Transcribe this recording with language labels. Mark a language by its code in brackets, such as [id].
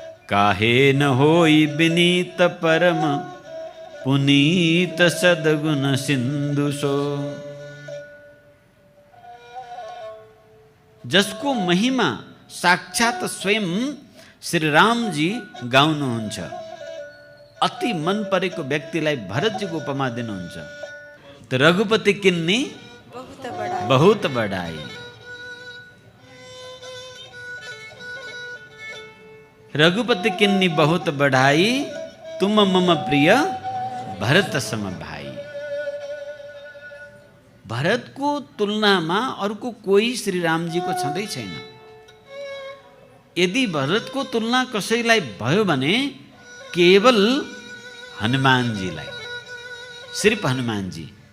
[awa] काहे न होई विनीत परम, पुनीत सद्गुण सिंधु सो। [ne] जसको महिमा साक्षात स्वयं श्री राम जी गाउनुहुन्छ। अति मन परेको व्यक्तिलाई भरतजीको उपमा दिनुहुन्छ। [awa] तो रघुपति किन्नी बहुत बड़ाई। रघुपति किन्नी बहुत बढ़ाई, तुम मम प्रिय भरत सम भाई। [ne] भरतको तुलनामा अर्को कोही श्री रामजी को छँदै छैन। यदि भरतको तुलना कसैलाई भयो भने केवल हनुमानजीलाई, सिर्फ हनुमानजी।